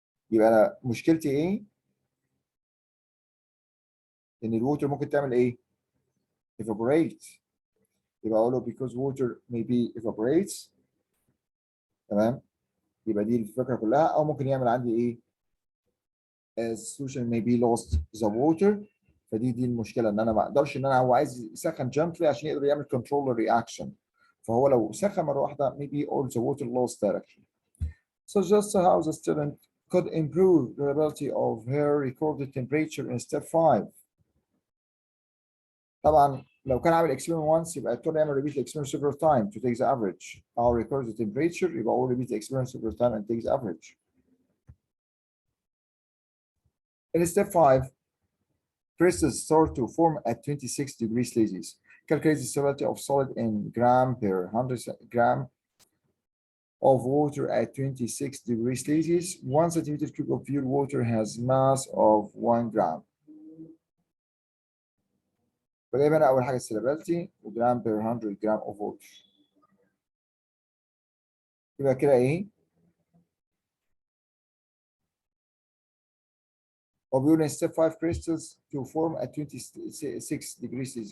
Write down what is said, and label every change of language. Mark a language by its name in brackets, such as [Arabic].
[Arabic] يبقى انا مشكلتي ايه؟ ان الووتر ممكن تعمل ايه؟ evaporate. يبقى اقول له [English] because water maybe evaporates. [Arabic] تمام؟ يبقى دي الفكره كلها. او ممكن يعمل عندي ايه؟ [English] as solution may be lost the water. [Arabic] فدي المشكله ان انا ما اقدرش ان انا هو عايز يسخن gently عشان يقدر يعمل control reaction. فهو لو سخن مره واحده [English] maybe all the water lost directly. Suggest how the student could improve the reliability of her recorded temperature in step 5. [Arabic] طبعا لو كان عامل experiment once يبقى اضطر يعمل [English] repeat the experiment several times to take the average. او record the temperature [Arabic] يبقى هو [English] repeat the experiment several times and take the average. In step 5, crystals start to form at 26 degrees Celsius. Calculate the stability of solid in gram per 100 gram of water at 26 degrees Celsius. 1 centimeter cube of pure water has mass of 1 gram. [Arabic] فجايب انا اول حاجه السيلابيلتي وجرام بير 100 جرام اوف ووتر. يبقى كده ايه؟ هو بيقول ان [English] step 5 crystals to form at 26 degrees Celsius.